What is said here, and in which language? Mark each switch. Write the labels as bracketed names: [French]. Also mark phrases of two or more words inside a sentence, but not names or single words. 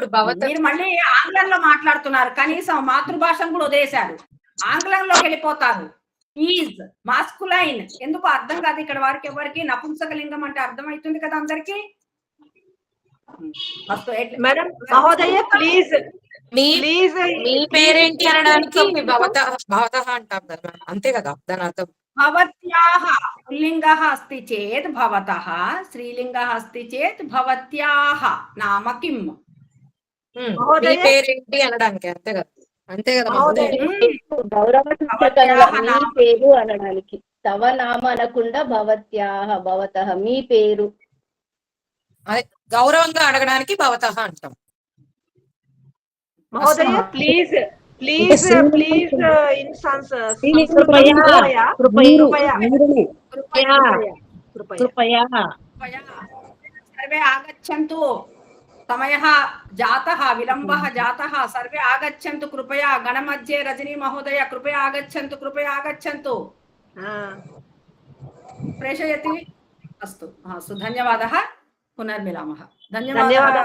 [Telugu] మీరు మళ్ళీ ఆంగ్లంలో మాట్లాడుతున్నారు కనీసం మాతృభాషను కూడా వదిలేశారు ఆంగ్లంలోకి వెళ్ళిపోతారు [English] is masculine [Telugu] ఎందుకు అర్థం కాదు ఇక్కడ వారికి ఎవరికి నపుంసకలింగం అంటే అర్థమవుతుంది కదా అందరికి [English] madam మహోదయ please [Telugu] మీ పేరేంటి అనడానికి భవతః అంటాం కదా అంతే కదా దాని అర్థం [Sanskrit] భవత్యాః పుల్లింగः अस्ति चेत् भवतः स्त्रीलिंगः अस्ति चेत् भवत्याः नाम किम् [Telugu] మీ పేరేంటి అనడానికి అంతే కదా గౌరవం మీ పేరు అనడానికి [Sanskrit] తవ నామ [Telugu] అనకుండా [Sanskrit] భవత్యాః భవతః [Telugu] మీ పేరు అదే గౌరవంగా అడగడానికి భవతః అంటాం [English] మహోదయ please instance [Sanskrit] कृपया सर्वे आगच्छन्तु समयः जातः विलम्बः जातः सर्वे आगच्छन्तु कृपया गणमध्ये रजनी महोदय कृपया आगच्छन्तु प्रेषयति अस्तु अस्तु धन्यवादः पुनर्मिलामः धन्यवादः